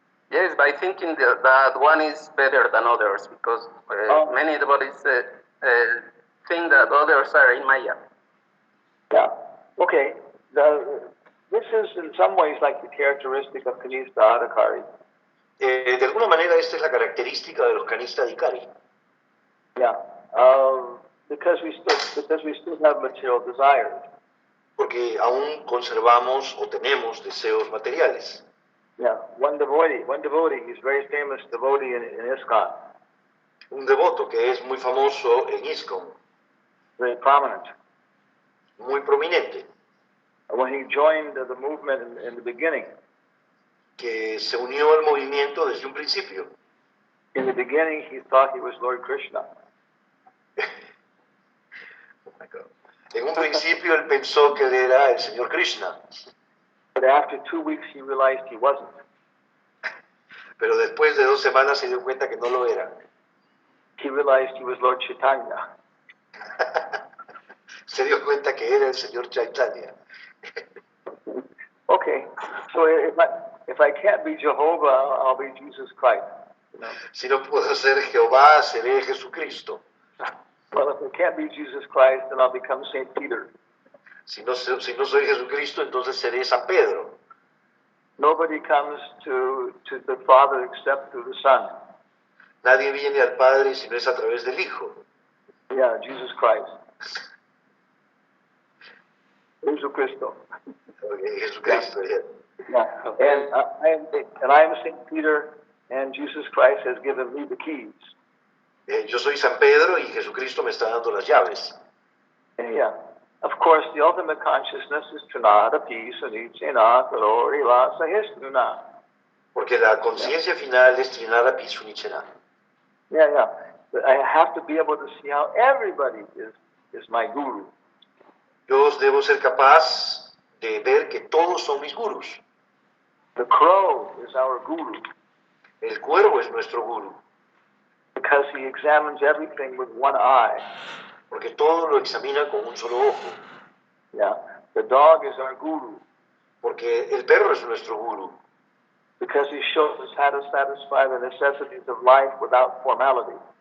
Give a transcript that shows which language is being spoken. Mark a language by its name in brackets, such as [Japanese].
[English] Yes, by thinking that one is better than others, because many devotees think that others are in Maya. Yeah. Okay. This is in some ways like the characteristic of Kanista Adhikari. [Spanish] De alguna manera esta es la característica de los Kanista Adhikari. [English] Yeah. Because we still have material desires. [Spanish] Porque aún conservamos o tenemos deseos materiales. [English] Yeah. One devotee, he's a very famous devotee in ISKCON. [Spanish] Un devoto que es muy famoso en ISKCON. [English] Very prominent. [Spanish] Muy prominente. [English] When he joined the movement in the beginning. [Spanish] Que se unió al movimiento desde un principio. [English] In the beginning, he thought he was Lord Krishna. Oh my God. [Spanish] En un principio él pensó que él era el Señor Krishna. [English] But after 2 weeks, he realized he wasn't. [Spanish] Pero después de 2 semanas se dio cuenta que no lo era. [English] He realized he was Lord Chaitanya. [Spanish] Se dio cuenta que era el Señor Chaitanya. [English] Okay, so if I can't be Jehovah, I'll be Jesus Christ. You know? [Spanish] Si no puedo ser Jehová, seré Jesucristo. [English] Well, if I can't be Jesus Christ, then I'll become Saint Peter. [Spanish] Si no soy Jesucristo, entonces seré San Pedro. [English] Nobody comes to the Father except through the Son. [Spanish] Nadie viene al Padre si no es a través del Hijo. [English] Yeah, Jesus Christ. [Spanish] Jesucristo. [English] Okay, Jesucristo, yeah. Yeah. And I am Saint Peter, and Jesus Christ has given me the keys. [Spanish] Yo soy San Pedro y Jesucristo me está dando las llaves. [English] Yeah. Of course, the ultimate consciousness is Trinada, peace, Anichena, Glory, La, Sahisnuna. [Spanish] Porque la conciencia final es Trinada, Pisu, Nichena. [English] Yeah. But I have to be able to see how everybody is my guru. [Spanish] Yo debo ser capaz de ver que todos son mis gurus. [English] The crow is our guru. [Spanish] El cuervo es nuestro guru. [English] Because he examines everything with one eye. [Spanish] Porque todo lo examina con un solo ojo. [English] Yeah. The dog is our guru. [Spanish] Porque el perro es nuestro guru. [English] Because he shows us how to satisfy the necessities of life without formality.